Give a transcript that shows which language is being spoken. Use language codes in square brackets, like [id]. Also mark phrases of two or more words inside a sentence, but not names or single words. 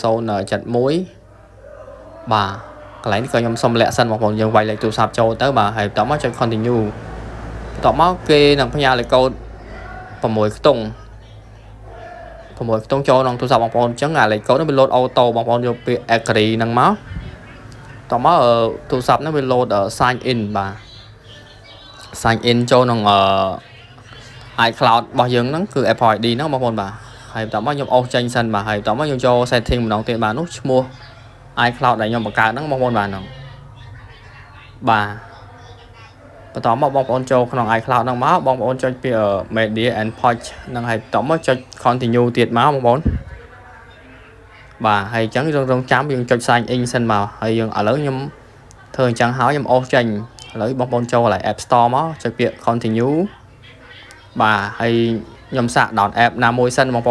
[km] 071 បាទកន្លែងនេះក៏ខ្ញុំសុំលាក់សិនបងប្អូនយើងវាយលេខទូរស័ព្ទចូលទៅបាទហើយបន្តមកចុច continue បន្តមកគេនឹងផ្ញើលេខកូដ6ខ្ទង់ ចូលក្នុងទូរស័ព្ទបងប្អូនអញ្ចឹងអាលេខកូដនោះវា [en] load auto [km] បងប្អូនយកពាក្យ agree ហ្នឹងមកតមកទូរស័ព្ទហ្នឹងវា [en] load sign in [km] បាទ [en] sign in [km] ចូលក្នុងiCloud របស់យើងហ្នឹងគឺ Apple ID ហ្នឹងបងប្អូនបាទហើយបន្តមកខ្ញុំអូសចេញសិនបាទហើយបន្តមកខ្ញុំចូល setting ម្ដងទៀតបាទនោះឈ្មោះ iCloud ដែលខ្ញុំបង្កើតហ្នឹងបងប្អូនបាទហ្នឹង បាទបន្តមកបងប្អូនចូលក្នុង iCloud ហ្នឹងមកបងប្អូនចុចពាក្យ [en] media and pouch [km] ហ្នឹងហើយបន្តមកចុច continue ទៀតមកបងប្អូនបាទហើយអញ្ចឹងរងចាំយើងចុច [en] sign in [km] សិនមកហើយយើងឥឡូវខ្ញុំធ្វើអញ្ចឹងហើយខ្ញុំអូសចេញ ឥឡូវបងប្អូនចូលកន្លែង App Store មកចុចពាក្យ continue បាទហើយខ្ញុំសាក [en] download app [km] ណាមួយសិនបងប្អូន